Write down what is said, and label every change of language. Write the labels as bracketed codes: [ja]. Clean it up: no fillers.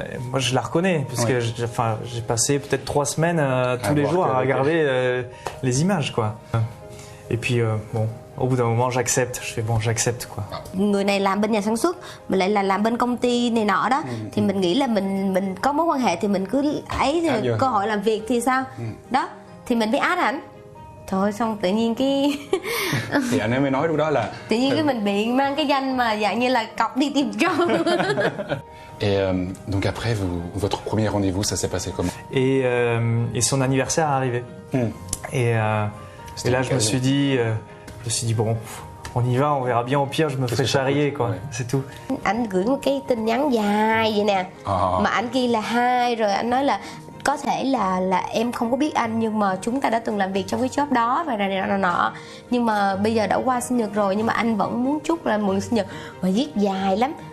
[fr] Moi je la reconnais parce que j'ai passé peut-être 3 semaines tous les jours à regarder les images quoi. Et puis au bout d'un moment j'accepte, je fais bon j'accepte quoi. [vi] Người này làm bên nhà sản xuất, mình lại là làm bên công ty này nọ đó, thì mình nghĩ là mình có mối quan hệ thì mình cứ ấy thì cơ hội làm việc thì sao? Đó, thì mình mới add ảnh. Thôi xong tự nhiên cái thì anh ấy mới nói lúc đó là tự nhiên cái mình bị mang cái danh mà dạng như là cọc đi tìm trộm. [fr] Et donc après votre premier rendez-vous ça s'est passé comment? Et son anniversaire est arrivé. Et là je me suis dit bon on y va, on verra bien, au pire je me ferai charrier quoi, c'est tout. [vi] Anh gửi một cái tin nhắn dài vậy nè, mà anh ghi là 2 rồi anh nói là có thể là em không có biết anh, nhưng mà chúng ta đã từng làm việc trong cái job đó và này nọ, nhưng mà bây giờ đã qua sinh nhật rồi, nhưng mà anh vẫn muốn chúc là mừng sinh nhật, và viết dài lắm.